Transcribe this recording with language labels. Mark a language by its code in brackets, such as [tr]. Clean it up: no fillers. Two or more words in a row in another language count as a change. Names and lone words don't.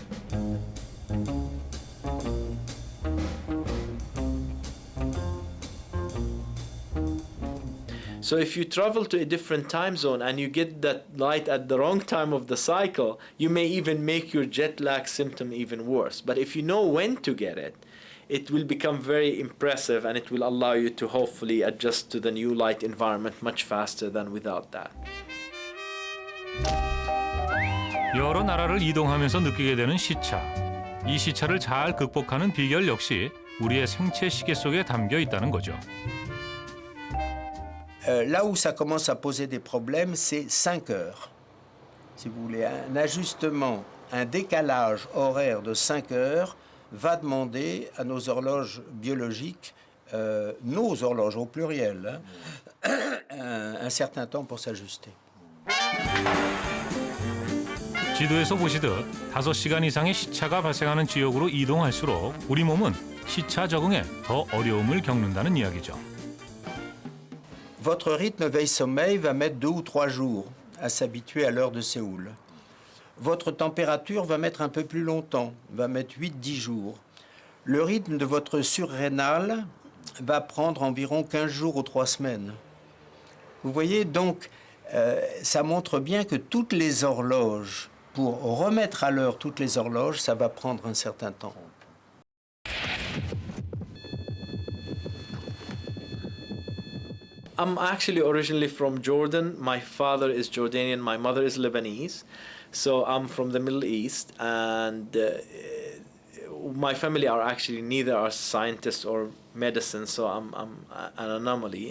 [en] So if you travel to a different time zone and you get that light at the wrong time of the cycle, you may even make your jet lag symptom even worse. But if you know when to get it, it will become very impressive and it will allow you to hopefully adjust to the new light environment much faster than without that. [ko] 여러 나라를 이동하면서 느끼게 되는 시차. 이 시차를 잘 극복하는 비결 역시 우리의 생체 시계 속에 담겨 있다는 거죠. [fr] Là où ça commence à poser des problèmes, c'est 5 heures. Si vous voulez, un ajustement, un décalage horaire de 5 heures va demander à nos horloges biologiques, nos horloges au pluriel, un certain temps pour s'ajuster. 지도에서 보시듯 5시간 이상의 시차가 발생하는 지역으로 이동할수록 우리 몸은 시차 적응에 더 어려움을 겪는다는 이야기죠. Votre rythme veille-sommeil va mettre 2 ou 3 jours à s'habituer à l'heure de Séoul. Votre température va mettre un peu plus longtemps, va mettre 8-10 jours. le rythme de votre surrénal va prendre environ 15 jours ou 3 semaines. Vous voyez, donc, ça montre bien que toutes les horloges, pour remettre à l'heure toutes les horloges, ça va prendre un certain temps. [en] I'm actually originally from Jordan. My father is Jordanian, my mother is Lebanese. So I'm from the Middle East, and my family are actually neither are scientists or medicine, so I'm an anomaly.